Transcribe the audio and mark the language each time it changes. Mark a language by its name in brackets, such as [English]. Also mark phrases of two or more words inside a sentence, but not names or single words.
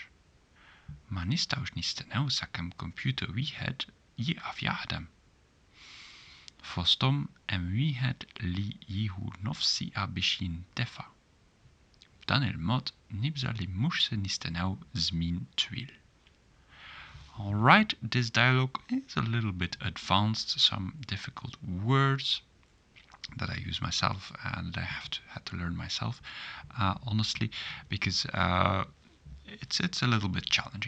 [Maltese] Ma nistgħux nistennew sakemm computer wieħed jieqaf jaħdem. Fosthom hemm wieħed li jieħu nofs siqa biex jintefa'. B'dan il-mod nibża li mhux se nistennew żmien twil. [English] Alright, this dialogue is a little bit advanced, some difficult words that I use myself and I had to learn myself, honestly, because it's a little bit challenging.